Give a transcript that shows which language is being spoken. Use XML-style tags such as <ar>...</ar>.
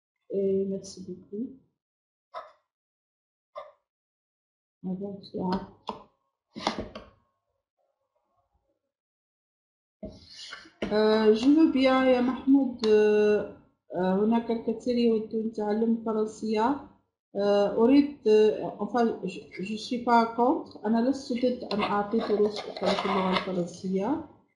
<fr>Et merci beaucoup. Bonsoir. Je veux bien يا محمود.</fr> <ar>هناك الكثير يود يتعلم الفرنسية. أريد</ar> <fr>enfin je suis pas contre.</fr> <ar>أنا لست ضد أن أعطي دروس أخرى في اللغة الفرنسية.</ar>